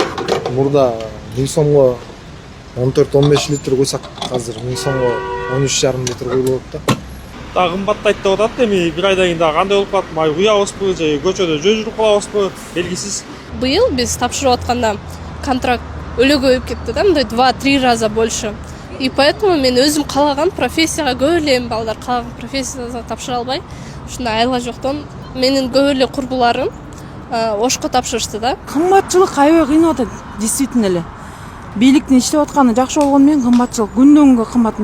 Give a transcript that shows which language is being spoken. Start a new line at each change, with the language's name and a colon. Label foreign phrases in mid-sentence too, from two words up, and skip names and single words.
Kyrgyz: Мурда 1000 сомго 14-15 литр куйсак, азыр 1000 сомго 13,5 литр куюлуп да. Дагы кымбаттайт деп атат, эми бир айдан кийин дагы кандай болуп калат, май куябызбы же көчөдө жүрүп калабызбы белгисиз. Быйыл биз тапшырып атканда контракт өлө көбөйүп кетти да, мындай 2-3
Russian: раза больше. И поэтому
Kyrgyz: мен өзүм каалаган профессияга көп эле балдар каалаган профессияга тапшыра албай, ушундай айла жоктон менин көп эле курбуларым ошко тапшырышты да. Кымбатчылык аябай кыйнап атат, действительно эле. Бийликтин иштеп атканы жакшы болгону менен кымбатчылык күндөн күнгө кымбат.